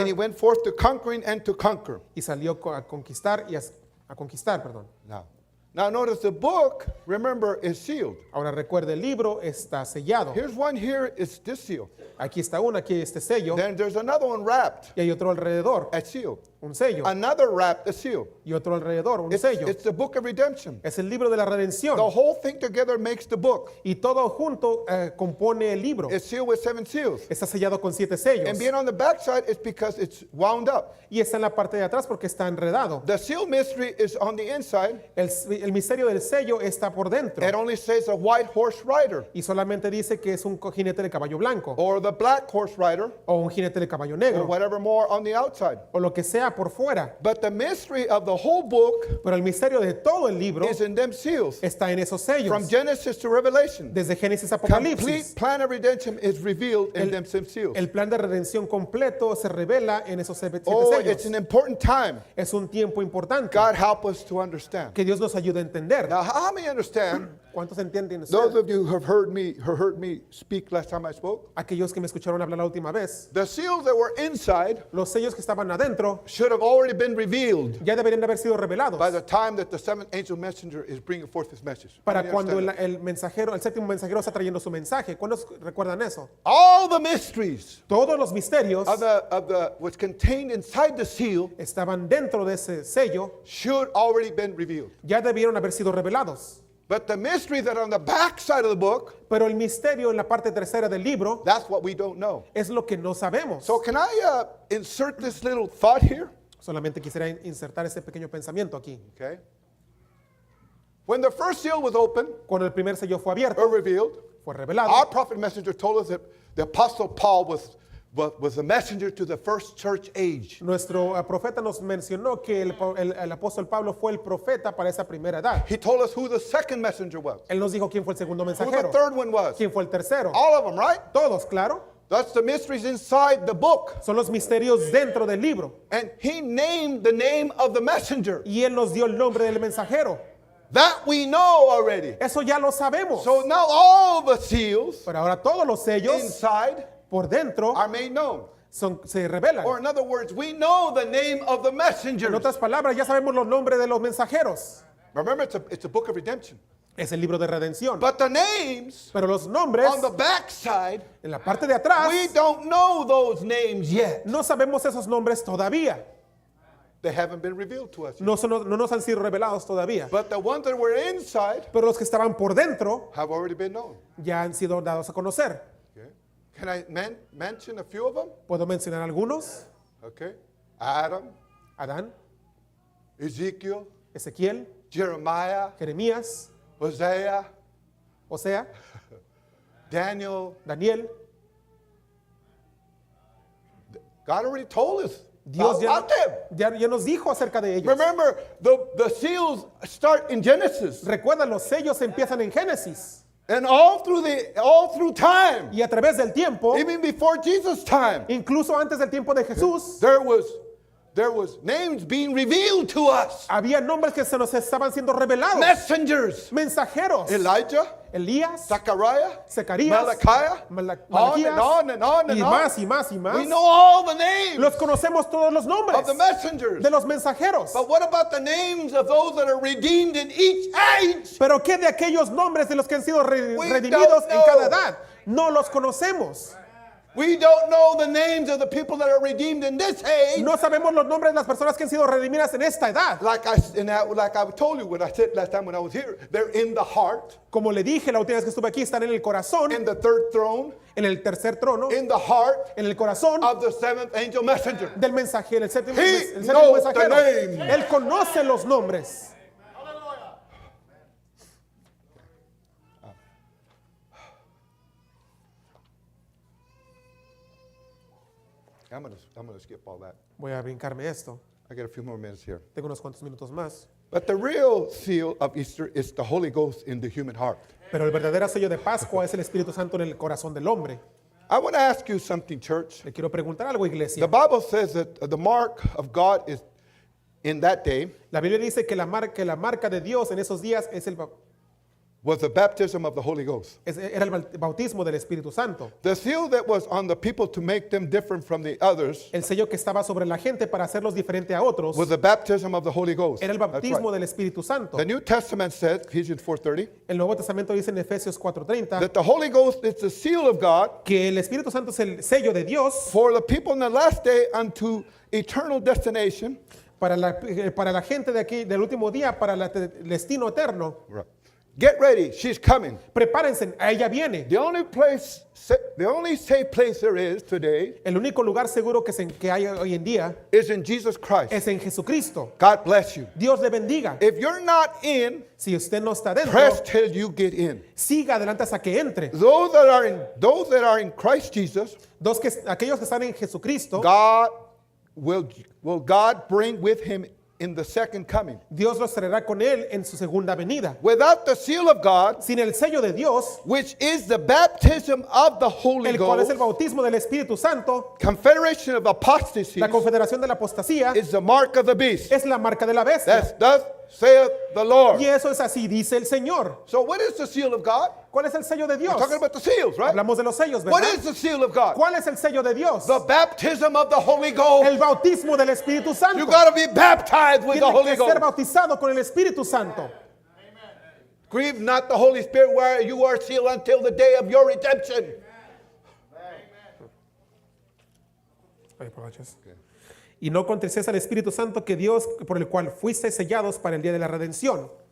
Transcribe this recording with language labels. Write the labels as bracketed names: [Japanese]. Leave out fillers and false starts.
[English] and he went forth to conquering and to conquer. [Spanish] y salió a conquistar, a conquistar, perdón. [English] Now notice the book, remember, is sealed. [Spanish] Ahora recuerde, el libro está sellado. [English] Here's one here, it's this seal. [Spanish] Aquí está uno, aquí este sello, [English] Then there's another one wrapped, [Spanish] y hay otro alrededor, [English] a seal. [Spanish] un sello, [English] Another wrapped, a seal. [Spanish] y otro alrededor, un [English] It's, [Spanish] sello. [English] it's the book of redemption. [Spanish] Es el libro de la redención. [English] The whole thing together makes the book. [Spanish] Y todo junto compone el libro. [English] It's sealed with 7 seals. [Spanish] Está sellado con 7 sellos. [English] And being on the backside is because it's wound up. [Spanish] Y está en la parte de atrás porque está enredado. [English] The seal mystery is on the inside. [Spanish] El misterio del sello está por dentro. [English] It only says a white horse rider [Spanish] Y solamente dice que es un jinete de caballo blanco. [English] or the black horse rider [Spanish] O un jinete de caballo [English] or [Spanish] negro. [English] whatever more on the outside. [Spanish] O lo que sea por fuera. [English] But the mystery of the whole book [Spanish] Pero el misterio de todo el libro [English] is in them seals. [Spanish] está en esos sellos. [English] From Genesis to Revelation. [Spanish] Desde Génesis a [English] Complete [Spanish] Apocalipsis. [English] plan of redemption is revealed in them seals. [Spanish] El plan de redención completo se revela en esos 7 [English] Oh, [Spanish] sellos. [English] it's an important time. [Spanish] Es un tiempo importante. [English] God help us to understand. [Spanish] Que Dios nos ayude a entender. [English] Now, how many understand? [Spanish] ¿Cuántos entienden eso? [English] Those of you who have heard me speak last time I spoke. [Spanish] Aquellos que me escucharon hablar la última vez. [English] The seals that were inside [Spanish] Los sellos que estaban adentro [English] should have already been revealed [Spanish] ya deberían de haber sido revelados. [English] by the time that the seventh angel messenger is bringing forth his message. [Spanish] Para [English] How many [Spanish] cuando [English] understand [Spanish] el mensajero, el séptimo mensajero está trayendo su mensaje. ¿Cuántos recuerdan eso? [English] that? All the mysteries [Spanish] Todos los misterios [English] of the what's contained inside the seal [Spanish] estaban dentro de ese sello, [English] should already been revealed. [Spanish] ya debieron haber sido revelados. [English] But the mysteries that are on the back side of the book, [Spanish] Pero el misterio en la parte tercera del libro [English] that's what we don't know. [Spanish] es lo que no sabemos. [English] So can I insert this little thought here? [Spanish] Solamente quisiera insertar ese pequeño pensamiento aquí. [English] Okay. When the first seal was opened [Spanish] Cuando el primer sello fue abierto, [English] or revealed, [Spanish] fue revelado. [English] our prophet messenger told us that the apostle Paul was the messenger to the first church age. [Spanish] Nuestro profeta nos mencionó que el apóstol Pablo fue el profeta para esa primera edad. [English] He told us who the second messenger was, [Spanish] Él nos dijo quién fue el segundo [English] who the [Spanish] mensajero, [English] third one was. [Spanish] quién fue el tercero. [English] All of them, right? [Spanish] Todos, claro. [English] That's the mysteries inside the book. [Spanish] Son los misterios dentro del libro. [English] And he named the name of the messenger. [Spanish] Y Él nos dio el nombre del mensajero. [English] That we know already. [Spanish] Eso ya lo sabemos. [English] So now all the seals [Spanish] Pero ahora todos los sellos [English] inside [Spanish] por dentro [English] are made known. [Spanish] se revelan. [English] Or in other words, we know the name of the [Spanish] En [English] messengers. [Spanish] otras palabras, ya sabemos los nombres de los mensajeros. [English] Remember, it's a book of redemption. [Spanish] Es el libro de redención. [English] But the names [Spanish] Pero los nombres [English] on the backside, [Spanish] en la parte de atrás, [English] we don't know those names yet. [Spanish] no sabemos esos nombres todavía. [English] They haven't been revealed to us yet. [Spanish] No nos han sido revelados todavía. [English] But the ones that were inside [Spanish] Pero los que estaban por dentro [English] have already been known. [Spanish] ya han sido dados a conocer. [English] Okay. Can I mention a few of them? [Spanish] ¿Puedo mencionar algunos? [English] Okay. Adam, [Spanish] Adán, [English] Ezekiel, [Spanish] Ezequiel, [English] Jeremiah, [Spanish] Jeremías, [English] Hosea, [Spanish] Osea, [English] Daniel. [Spanish] Daniel. [English] God already told us [Spanish] Dios [English] about them. [Spanish] ya nos dijo acerca de ellos. [English] Remember, the seals start in Genesis. [Spanish] Recuerda, los sellos empiezan en Génesis. [English] And all through time, [Spanish] Y a través del tiempo, [English] even before Jesus' time, [Spanish] incluso antes del tiempo de Jesús, [English] there was names being revealed to us. [Spanish] había nombres que se nos estaban siendo revelados. [English] Messengers. [Spanish] Mensajeros. [English] Elijah, [Spanish] Elías, [English] Zechariah, [Spanish] Zacarías, [English] Malachiah, [Spanish] Malaquías, [English] on and on and [Spanish] y [English] on. [Spanish] más y más y más. [English] We know all the names [Spanish] Los conocemos todos los nombres [English] of the messengers. [Spanish] de los mensajeros. [English] But what about the names of those that are redeemed in each age? [Spanish] Pero ¿qué de aquellos nombres de los que han sido [English] We [Spanish] redimidos [English] don't [Spanish] en cada edad? No los conocemos. [English] We don't know the names of the people that are redeemed in this age. [Spanish] No sabemos los nombres de las personas que han sido redimidas en esta edad. [English] Like I told you when I said last time when I was here, they're in the heart, [Spanish] Como le dije la última vez que estuve aquí, están en el corazón, [English] in the third throne, [Spanish] en el tercer trono, [English] in the heart [Spanish] en el corazón [English] of the seventh angel messenger. [Spanish] del mensajero, el séptimo [English] He [Spanish] mensajero. [English] knows the name. [Spanish] Él conoce los nombres. [English] I'm gonna skip all that. [Spanish] Voy a brincarme esto. [English] I got a few more minutes here. [Spanish] Tengo unos cuantos minutos más. [English] But the real seal of Easter is the Holy Ghost in the human heart. [Spanish] Pero el verdadero sello de Pascua es el Espíritu Santo en el corazón del hombre. [English] I want to ask you something, church. [Spanish] Le quiero preguntar algo, [English] The [Spanish] iglesia. [English] Bible says that the mark of God is in that day [Spanish] La Biblia dice que la marca de Dios en esos días [English] was the baptism of the Holy Ghost. [Spanish] era el bautismo del Espíritu Santo. [English] The seal that was on the people to make them different from the others [Spanish] El sello que estaba sobre la gente para hacerlos diferente a otros [English] was the baptism of the Holy Ghost. [Spanish] era el [English] That's [Spanish] bautismo [English] right. [Spanish] del Espíritu Santo. [English] The New Testament said, Ephesians 4:30, [Spanish] El Nuevo Testamento dice en Efesios 4:30 [English] that the Holy Ghost is the seal of God [Spanish] que el Espíritu Santo es el sello de Dios [English] for the people in the last day unto eternal destination. [Spanish] para la gente de aquí del último día, para el destino eterno. [English] Right. Get ready, she's coming. [Spanish] Prepárense, a ella viene. [English] The only safe place there is today [Spanish] El único lugar seguro que hay hoy en día [English] is in Jesus Christ. [Spanish] es en Jesucristo. [English] God bless you. [Spanish] Dios le bendiga. [English] If you're not in, [Spanish] Si usted no está dentro, [English] press till you get in. [Spanish] siga adelante hasta que entre. [English] Those that are in Christ Jesus, [Spanish] Aquellos que están en Jesucristo, [English] God will God bring with him in the second coming. [Spanish] Dios los traerá con él en su segunda venida. [English] Without the seal of God, [Spanish] Sin el sello de Dios, [English] which is the baptism of the Holy [Spanish] el cual es el [English] Ghost, [Spanish] bautismo del Espíritu Santo, [English] confederation of apostasy [Spanish] la confederación de la apostasía, [English] is the mark of the beast. [Spanish] es la marca de la bestia. [English] That's thus saith the Lord. [Spanish] Y eso es así, dice el Señor. [English] So what is the seal of God? [Spanish] ¿Cuál es el sello de Dios? [English] We're talking about the seals, right? [Spanish] Hablamos de los sellos, [English] What [Spanish] ¿verdad? [English] is the seal of God? [Spanish] ¿Cuál es el sello de Dios? [English] The baptism of the Holy Ghost. [Spanish] El bautismo del Espíritu Santo. [English] You got to be baptized with the [Spanish] Tiene [English] Holy [Spanish] que ser [English] Ghost. [Spanish] bautizado con el Espíritu Santo. [English] Grieve not the Holy Spirit where you are sealed until the day of your redemption. [Spanish] Y no contristéis al Espíritu Santo que Dios, por el cual fuisteis sellados para el día de la redención.